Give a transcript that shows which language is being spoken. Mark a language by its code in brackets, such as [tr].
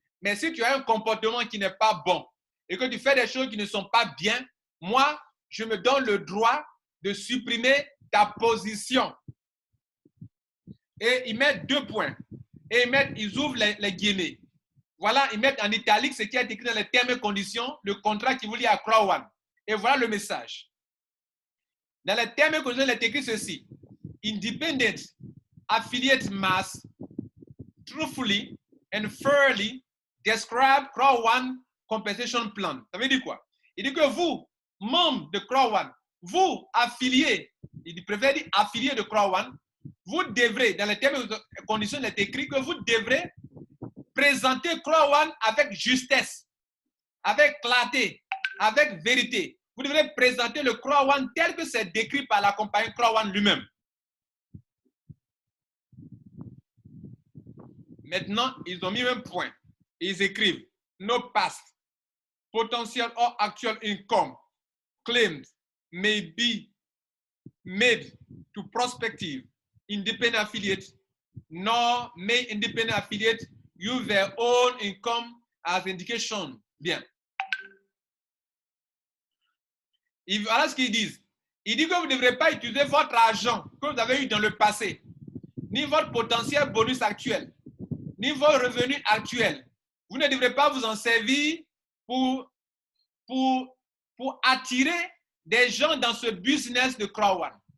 [fr] Mais si tu as un comportement qui n'est pas bon et que tu fais des choses qui ne sont pas bien, moi, je me donne le droit de supprimer ta position. Et ils mettent 2 points. Et ils ouvrent les guillemets. Voilà, ils mettent en italique ce qui est écrit dans les termes et conditions, le contrat qui vous lie à Crowan. Et voilà le message. Dans les termes et conditions, il est écrit ceci. [en] Independent affiliate must truthfully and fairly describe Crowan compensation plan. [fr] Ça veut dire quoi? Il dit que vous, membres de Crowan, vous, affiliés, il préfère dire affiliés de Crowan, vous devrez, dans les termes et conditions, il est écrit que vous devrez présenter Crowan avec justesse, avec clarté, avec vérité. Vous devrez présenter le Crowan tel que c'est décrit par la compagnie Crowan lui-même. Maintenant, ils ont mis un point. Ils écrivent [en] no past, potential or actual income claimed may be made to prospective independent affiliates, nor may independent affiliates use their own income as indication. [fr] Bien. Voilà ce qu'ils disent. Ils disent que vous ne devrez pas utiliser votre argent que vous avez eu dans le passé, ni votre potentiel bonus actuel, ni vos revenus actuels. Vous ne devrez pas vous en servir pour attirer des gens dans ce business de Crowan.